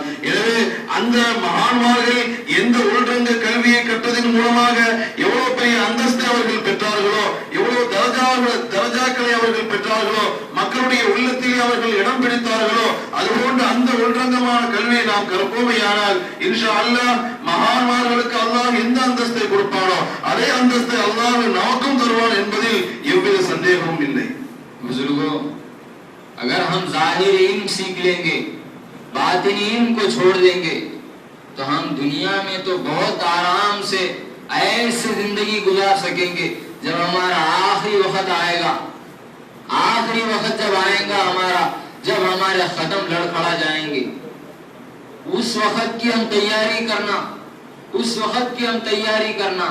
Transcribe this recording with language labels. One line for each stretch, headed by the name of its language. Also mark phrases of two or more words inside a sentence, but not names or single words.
Tamil: எனவே அந்த மகான்மார்கள் எந்த உள்ரங்க கல்வியை கற்றதின் மூலமாக எவ்வளவு பெரிய அந்தஸ்தை அவர்கள் பெற்றார்களோ, எவ்வளவு தரஜாக்களை அவர்கள் பெற்றார்களோ, மக்களுடைய உள்ளத்திலே அவர்கள் இடம் பிடித்தார்களோ, அதுபோன்று அந்த உள்ரங்கமான கல்வியை நாம் கற்போமையானால்
Arabic: إن شاء الله
Tamil: மகான்மார்களுக்கு அல்லாஹ் எந்த அந்தஸ்தை கொடுப்பானோ அதே அந்தஸ்தை அல்லாஹ் நமக்கும் தருவான் என்பதில் எவ்வித சந்தேகமும் இல்லை.
Urdu: بزرگو، اگر ہم ظاہر علم سیکھ لیں گے، باطنی علم کو چھوڑ دیں گے، تو ہم دنیا میں تو بہت آرام سے ایسے زندگی گزار سکیں گے. جب ہمارا آخری وقت آئے گا، آخری وقت جب آئے گا ہمارا، جب ہمارے ختم لڑکھڑا جائیں گے، اس وقت کی ہم تیاری کرنا، اس وقت کی ہم تیاری کرنا.